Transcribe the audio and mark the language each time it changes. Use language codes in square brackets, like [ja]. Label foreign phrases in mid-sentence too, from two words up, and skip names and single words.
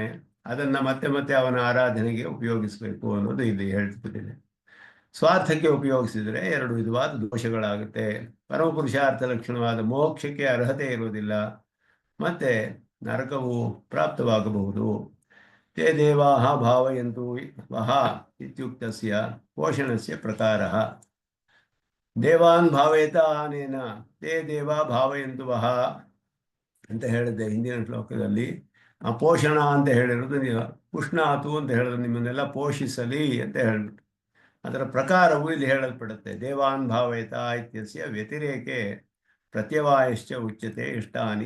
[kn] ಅದನ್ನು ಮತ್ತೆ ಮತ್ತೆ ಅವನ ಆರಾಧನೆಗೆ ಉಪಯೋಗಿಸಬೇಕು ಅನ್ನೋದು ಇಲ್ಲಿ ಹೇಳ್ತಿದೆ. ಸ್ವಾರ್ಥಕ್ಕೆ ಉಪಯೋಗಿಸಿದರೆ ಎರಡು ವಿಧವಾದ ದೋಷಗಳಾಗುತ್ತೆ. ಪರಮಪುರುಷಾರ್ಥ ಲಕ್ಷಣವಾದ ಮೋಕ್ಷಕ್ಕೆ ಅರ್ಹತೆ ಇರುವುದಿಲ್ಲ, ಮತ್ತೆ ನರಕವು ಪ್ರಾಪ್ತವಾಗಬಹುದು. [sa] ತೇ ದೇವಾಹ ಭಾವಯಂತು ವಹ ಇತ್ಯುಕ್ತಸ್ಯ ಪೋಷಣಸ್ಯ ಪ್ರಕಾರಃ. ದೇವಾನ್ ಭಾವಯತ ಅನೇನ ತೇ ದೇವ ಭಾವಯಂತು ವಹ [kn] ಅಂತ ಹೇಳಿದ್ದೆ ಹಿಂದಿನ ಶ್ಲೋಕದಲ್ಲಿ. ಆ ಪೋಷಣ ಅಂತ ಹೇಳಿರೋದು, ಪುಷ್ಣಾತು ಅಂತ ಹೇಳಿದ್ರು, ನಿಮ್ಮನ್ನೆಲ್ಲ ಪೋಷಿಸಲಿ ಅಂತ ಹೇಳ್ಬಿಟ್ಟು ಅದರ ಪ್ರಕಾರವು ಇಲ್ಲಿ ಹೇಳಲ್ಪಡುತ್ತೆ. [sa] ದೇವಾನ್ ಭಾವಯತ ಇತ್ಯಸ್ಯ ವ್ಯತಿರೇಕೆ ಪ್ರತ್ಯವಾಯಶ್ಚ ಉಚ್ಯತೆ ಇಷ್ಟಾನಿ.